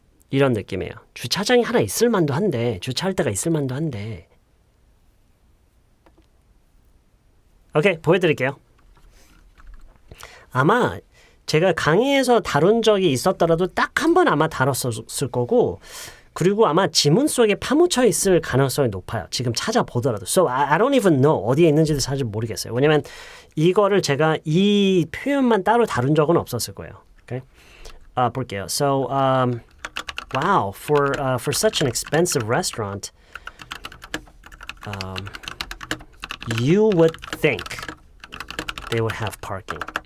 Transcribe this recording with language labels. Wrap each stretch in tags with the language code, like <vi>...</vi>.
<ko>이런 느낌이에요. 주차장이 하나 있을 만도 한데 주차할 데가 있을 만도 한데 오케이, 보여드릴게요. 아마 제가 강의에서 다룬 적이 있었더라도 딱 한 번 아마 다뤘을 거고 그리고 아마 지문 속에 파묻혀 있을 가능성이 높아요. 지금 찾아보더라도.</ko> <en>So I don't even know</en> <ko>어디에 있는지도 사실 모르겠어요. 왜냐면 이거를 제가 이 표현만 따로 다룬 적은 없었을 거예요.</ko> <en>Okay?</en> <ko>볼게요.</ko> <en>So wow, for such an expensive restaurant, you would think they would have parking.</en>